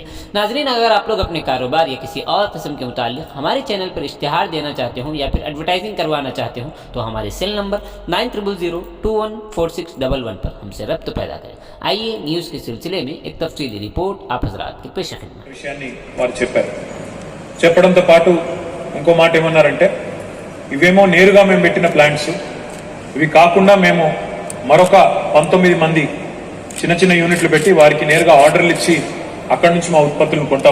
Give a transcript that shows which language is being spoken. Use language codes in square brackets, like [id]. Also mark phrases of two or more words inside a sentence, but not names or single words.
[ur] ناظرین، اگر آپ لوگ اپنے کاروبار یا کسی اور قسم کے متعلق ہمارے چینل پر اشتہار دینا چاہتے ہوں یا پھر ایڈورٹائزنگ کروانا چاہتے ہوں تو ہمارے سیل نمبر 9000214611 پر ہم سے رابطہ پیدا کریں۔ آئیے نیوز کے سلسلے میں ایک تفصیلی رپورٹ آپ حضرات کے پیش خدمت۔ [te] విషయాన్ని వారు చెప్పడంతో పాటు ఇంకో మాట ఏమన్నారంటే, ఇవేమో నేరుగా మేము పెట్టిన ప్లాంట్స్, ఇవి కాకుండా మేము మరొక 19 మంది చిన్న చిన్న యూనిట్లు పెట్టి వారికి నేరుగా ఆర్డర్లు ఇచ్చి అక్కడి నుంచి మా ఉత్పత్తులను కొంటాం।